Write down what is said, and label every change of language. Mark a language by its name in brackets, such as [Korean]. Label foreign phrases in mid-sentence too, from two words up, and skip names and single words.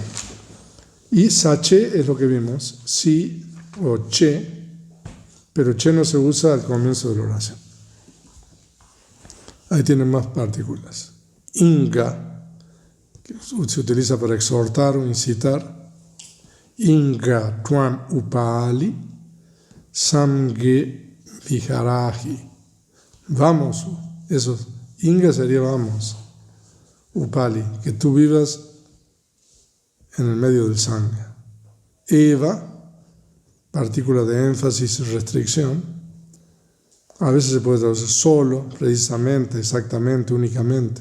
[Spanish] Y sache es lo que vimos, si o che, pero che no se usa al comienzo de la oración. Ahí tienen más partículas. Inga, que se utiliza para exhortar o incitar. [Pali] Inga tuam upali, samge viharahi. [Spanish] Vamos, eso, Inga sería vamos. Upali, que tú vivas en el medio del sangre. Eva, partícula de énfasis y restricción, a veces se puede traducir solo, precisamente, exactamente, únicamente.